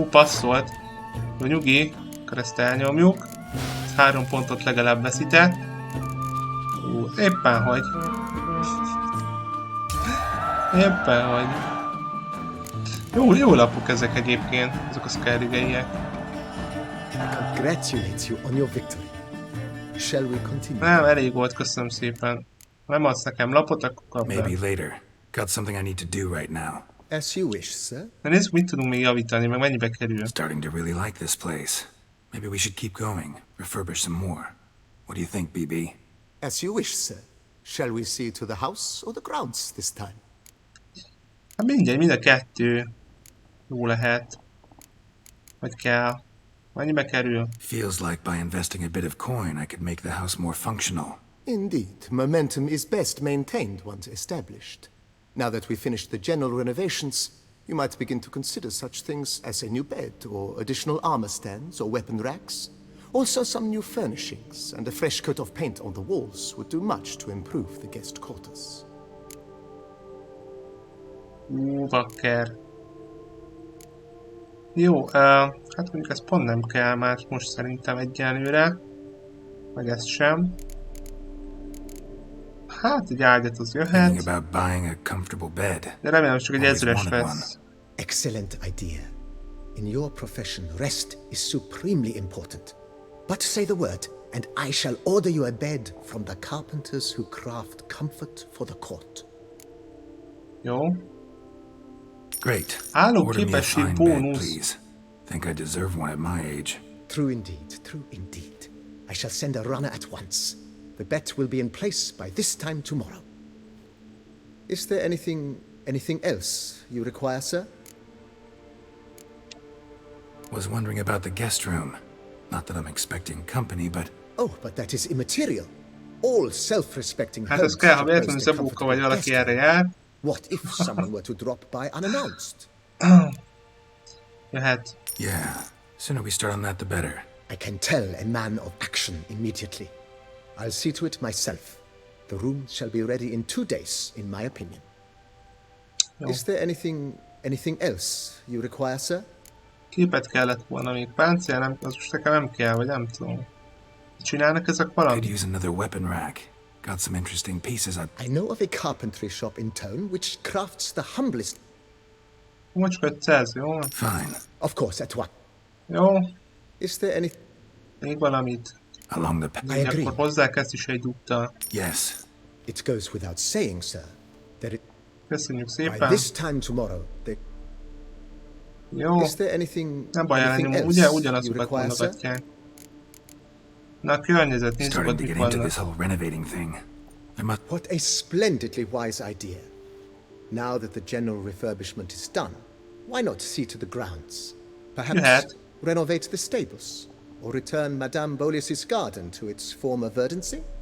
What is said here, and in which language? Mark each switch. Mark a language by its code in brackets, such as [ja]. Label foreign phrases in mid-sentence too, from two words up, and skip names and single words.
[hu] Passzolt. Jó, nyugi. Akkor ezt elnyomjuk. 3 pontot legalább veszített. Éppen hogy. Éppen hogy. Jó lapok ezek egyébként. Ezek a skerigeiek. [en] Congratulate you on your victory. Shall we continue? [hu] Nem, elég volt, köszönöm szépen. Nem adsz nekem lapot, akkor kapd el. [en] Maybe later. Got something I need to do right now. As you wish, sir. [hu] Na nézzük, mit tudunk még javítani, meg mennyibe kerül. [en] Starting to really like this place. Maybe we should keep going. Refurbish some more. What do you think, BB? As you wish, sir. Shall we see to the house or the grounds this time? [hu] Hát mindegy, mind a kettő jó lehet. Vagy kell. Mennyibe kerül? [en] Feels like by investing a bit of coin I could make the house more functional. Indeed, momentum is best maintained once established. Now that we've finished the general renovations, you might begin to consider such things as a new bed, or additional armor stands, or weapon racks. Also some new furnishings, and a fresh coat of paint on the walls would do much to improve the guest quarters. Vakker. [hu] Jó, hát mondjuk ez pont nem kell már most szerintem egyenlőre. Meg ez sem. Hát egy ágyat az jöhet. De remélem csak egy 1000-es lesz. [en] Excellent idea. In your profession, rest is supremely important. But say the word, and I shall order you a bed from the carpenters who craft comfort for the court. [hu] Jó. [en] Great. [hu] Álló képesség bónusz. [en] Think I deserve one at my age. True indeed, true indeed. I shall send a runner at once. The bet will be in place by this time tomorrow. Is there anything else you require, sir? Was wondering about the guest room. Not that I'm expecting company, but... Oh, but that is immaterial. All self-respecting [hu] hát ez kell, ha véletlenül Zabóka vagy valaki erre jár. [en] What if someone were to drop by unannounced? [hu] Jöhet. [en] Yeah, sooner we start on that the better. I can tell a man of action immediately. I'll see to it myself. The room shall be ready in 2 days, in my opinion. No. Is there anything else you require, sir? [hu] Képet kellett volna még, páncél, nem, az most nekem nem kell, vagy nem tudom. Csinálnak ezek valamit? [en] Could use another weapon rack. Got some interesting pieces. I know of a carpentry shop in town which crafts the humblest. [hu] Most 500, jó? [en] Fine. Of course, at what? [hu] Jó. [en] Is there any... [hu] Még valamit. [en] Along the path. I agree. [hu] Akkor hozzákezd is egy dupta. [en] Yes. It goes without saying, sir, that it... [hu] Köszönjük [en] By [hu] szépen. [en] this time tomorrow, there... [hu] Jó. [en] Is there anything... [hu] Nem baj, [en] anything [hu] elnyomom. [en] else [hu] Ugye [en] you [hu] ugyanazokat [en] require, sir? [hu] mondogatják. Na a környezet, nézzük, [en] Starting [hu] hogy [en] to [hu] mik [en] get into [hu] vannak. [en] this whole renovating thing. I must... What a splendidly wise idea. Now that the general refurbishment is done, why not see to the grounds? Perhaps [hu] Jöhet. [en] renovate the stables, or return Madame Boleus's garden to its former verdancy?